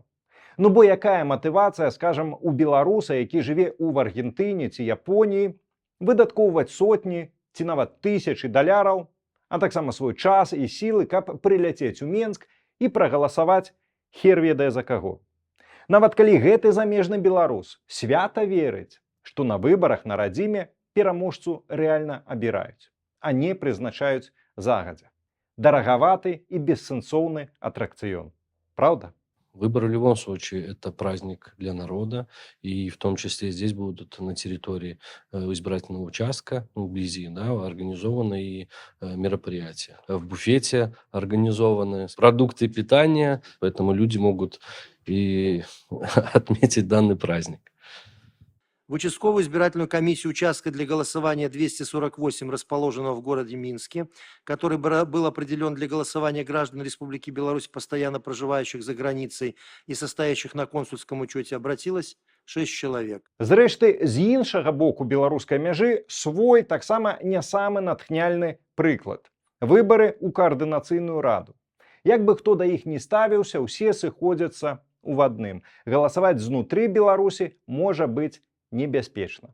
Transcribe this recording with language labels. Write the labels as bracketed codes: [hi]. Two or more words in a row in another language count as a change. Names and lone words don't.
[be] Ну бо якая матывацыя, скажам, у беларуса, які жыве ў Аргентыне ці Японіі, выдаткоўваць сотні ці нават тысячы даляраў, а таксама свой час і сілы, каб прыляцець у Менск і прагаласаваць [ru] хер ведае [be] за каго. Нават калі гэты замежны беларус свята верыць, што на выбарах на радзіме пераможцу рэальна абіраюць, а не прызначаюць загадзя. [ru] Дороговатый и бессенсовный аттракцион. Правда? Выборы в любом случае это праздник для народа, и в том числе здесь будут на территории избирательного участка, вблизи, да, организованы и мероприятия. В буфете организованы продукты питания, поэтому люди могут и отметить данный праздник. В участковую избирательную комиссию участка для голосования 248, расположенного в городе Минске, который был определен для голосования граждан Республики Беларусь, постоянно проживающих за границей и состоящих на консульском учете, обратилось 6 человек. [be] Зрэшты, з іншага боку беларускай мяжы свой таксама не самы натхняльны прыклад. Выбары ў каардынацыйную раду. Як бы хто да іх не ставіўся, усе сыходзяцца ў адным. Галасаваць знутры Беларусі можа быць небяспечна.